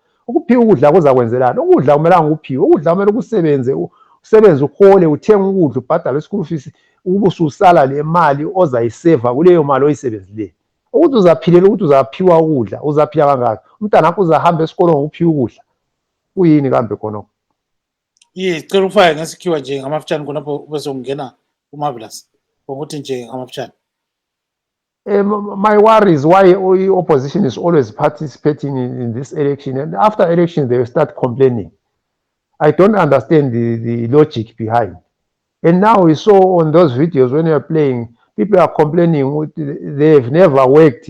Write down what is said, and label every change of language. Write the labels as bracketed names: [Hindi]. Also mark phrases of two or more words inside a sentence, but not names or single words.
[North Ndebele] Ukuphiwa ukudla kuzakwenzelani? Ukudla kumelanga uphiwe. Ukudla kumele kusebenze usebenze uhole uthenga ukudla ubhadala [English] school fees [North Ndebele] ubususala le mali ozayiseva kuleyo mali oyisebenzileyo ukuthi uzaphilela ukuthi uzaphiwa ukudla uzaphila kangaka umntana wakho uzahamba esikolweni ngokuphiwa ukudla kuyini kambe khona cela ufake ngesikhiwa nje ngamafutshane khonapho bese ungena uMarvelous ukuthi nje ngamafutshane. [English] My worry is why opposition is always participating in this election, and after election they will start complaining. I don't understand the logic behind. And now we saw on those videos when you're playing, people are complaining they've never worked.